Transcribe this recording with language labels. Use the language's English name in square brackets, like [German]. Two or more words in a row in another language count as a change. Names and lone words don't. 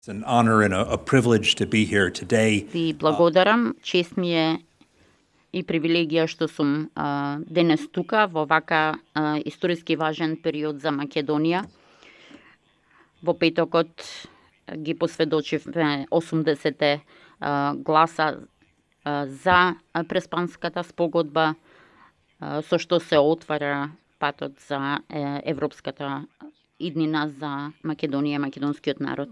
[English] It's an honor and a privilege to be here today. [Macedonian] Ви благодарам, чест ми е и привилегија што сум денес тука во вака историски важен период за Македонија. Во петокот ги посведочивме 80 гласа за Преспанската спогодба, со што се отвара патот за европската иднина за Македонија и македонскиот народ.